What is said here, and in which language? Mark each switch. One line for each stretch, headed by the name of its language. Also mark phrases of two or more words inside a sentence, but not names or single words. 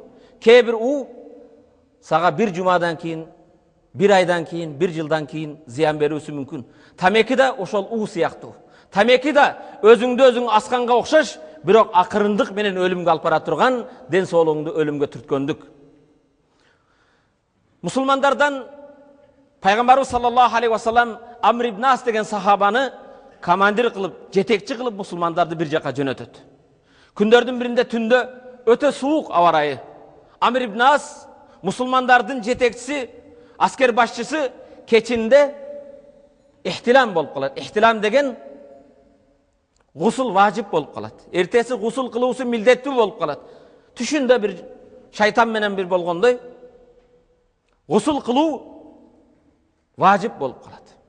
Kyrgyz: Кээ бир уу сага 1 жумадан кийин, 1 айдан кийин, 1 жылдан кийин зыян берүүсү мүмкүн. Тамеки да ошол уу сыяктуу. Тамеки да өзүңдү өзүң асканга окшош, бирок акырындык менен өлүмгө алып бара турган, ден соолугуңду өлүмгө түрткөндүк. Мусулмандардан Пайгамбарыбыз
Arabic: صلى الله عليه وسلم
Kyrgyz: Амр ибн Ас деген сахабаны командир кылып, жетекчи кылып мусулмандарды бир жака жөнөтөт. Күндөрдүн биринде түндө өтө суук аба ырайы. Амр ибн Ас мусулмандардын жетекчиси, аскер башчысы кечинде ихтилам болуп калат. Ихтилам деген гусул важип болуп калат. Эртеси гусул кылуусу милдеттүү болуп калат. Түшүндө бир шайтан менен бир болгондой гусул кылуу важип болуп калат.